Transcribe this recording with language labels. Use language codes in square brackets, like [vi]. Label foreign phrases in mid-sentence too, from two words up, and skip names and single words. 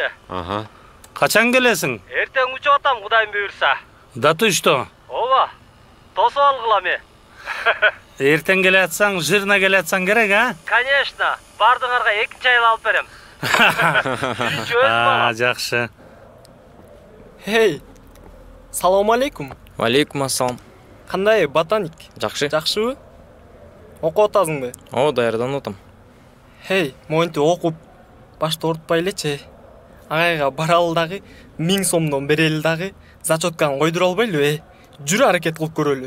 [ky] Качан келесиң? Эртең учуп атам, Кудайым буйрса. [ru] Да ты что? [ky] Ооба. Тосуп алгыла мен. Эртең келе атсаң, жирна келе атсаң керек, [ru] Конечно. [ky] Бардыңарга 2 айыл алып берем. Биринчи өзүм алам. Жакшы. Хей. Салам алейкум. Алейкум ассалам. Кандай ботаник? Жакшы. Жакшыбы? Окуп атасыңбы? О, даярданып атам. Хей, моинтип окуп башты ортпай элечи. Агайга баралы дагы 1000 сомдон берели дагы зачетканы койдура албайлыбы? Жүрү аракет кылып көрөлү.